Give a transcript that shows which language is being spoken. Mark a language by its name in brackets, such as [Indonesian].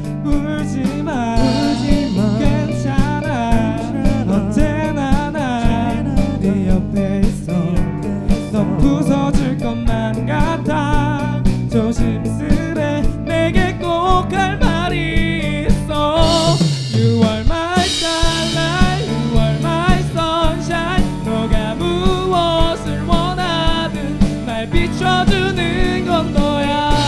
[Korean] 울지마, 괜찮아. 언제나 난 네 옆에 있어. 넌 부서질 것만 같아. 조심스레 내게 꼭 할 말이 있어. [English] You are my starlight, you are my sunshine. [Korean] 너가 무엇을 원하든 날 비춰주는 건 너야.